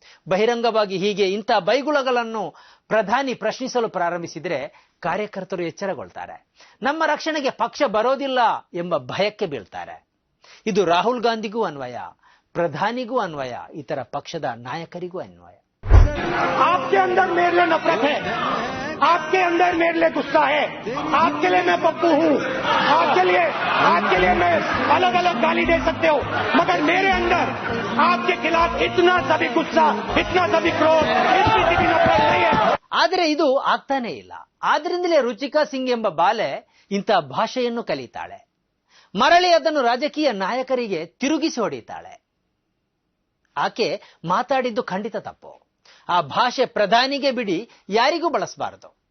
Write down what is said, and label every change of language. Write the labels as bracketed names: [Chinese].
[Kannada] ಬಹಿರಂಗವಾಗಿ ಹೀಗೆ ಇಂಥ ಬೈಗುಳಗಳನ್ನು ಪ್ರಧಾನಿ ಪ್ರಶ್ನಿಸಲು ಪ್ರಾರಂಭಿಸಿದರೆ ಕಾರ್ಯಕರ್ತರು ಎಚ್ಚರಗೊಳ್ತಾರೆ, ನಮ್ಮ ರಕ್ಷಣೆಗೆ ಪಕ್ಷ ಬರೋದಿಲ್ಲ ಎಂಬ ಭಯಕ್ಕೆ ಬೀಳ್ತಾರೆ. ಇದು ರಾಹುಲ್ ಗಾಂಧಿಗೂ ಅನ್ವಯ, ಪ್ರಧಾನಿಗೂ ಅನ್ವಯ, ಇತರ ಪಕ್ಷದ ನಾಯಕರಿಗೂ ಅನ್ವಯ. [Hindi] आपके अंदर मेरे लिए नफरत है, आपके अंदर मेरे लिए गुस्सा है, आपके लिए मैं पप्पू हूँ, आपके लिए मैं अलग अलग गाली दे सकते हो, मगर मेरे अंदर आपके खिलाफ इतना सा भी गुस्सा, इतना सा भी क्रोध, इतनी सी भी नफरत नहीं है. [Kannada] ಆದರೆ ಇದು ಆಗ್ತಾನೇ ಇಲ್ಲ. ಆದ್ರಿಂದಲೇ ರುಚಿಕಾ ಸಿಂಗ್ ಎಂಬ ಬಾಲೆ ಇಂಥ ಭಾಷೆಯನ್ನು ಕಲಿತಾಳೆ, ಮರಳಿ ಅದನ್ನು ರಾಜಕೀಯ ನಾಯಕರಿಗೆ ತಿರುಗಿಸಿ ಹೊಡಿತಾಳೆ. ಆಕೆ ಮಾತಾಡಿದ್ದು ಖಂಡಿತ ತಪ್ಪು. ಆ ಭಾಷೆ ಪ್ರಧಾನಿಗೆ ಬಿಡಿ ಯಾರಿಗೂ ಬಳಸಬಾರದು.